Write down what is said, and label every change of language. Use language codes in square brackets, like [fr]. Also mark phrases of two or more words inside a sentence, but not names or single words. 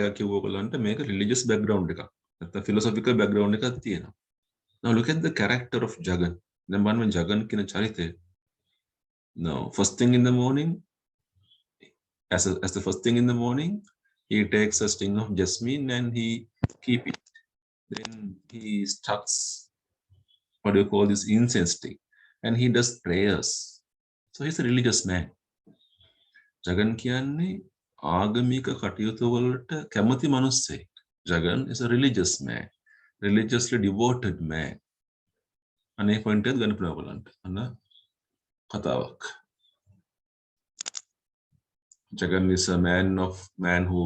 [si] එකක් කිව්ව ඔයගලන්ට මේක [en] religious background [si] එකක් නැත්නම් [en] philosophical background [si] එකක් තියෙනවා [en] now look at the character of jagan [si] දැන් බලන්න jagan කියන චරිතය [en] now first thing in the morning as the first thing in the morning he takes a string of jasmine and he keep it then he starts what do you call this incense stick and he does prayers so he's a religious man jagan [si] කියන්නේ ආගමික කටයුතු වලට කැමති මිනිස්සෙක් [en] jagan is a religious man religiously devoted man [si] අනේ පොයින්ට් එක ගන්න පුළුවන් බලන්න අන්න කතාවක් [en] jagan is a man who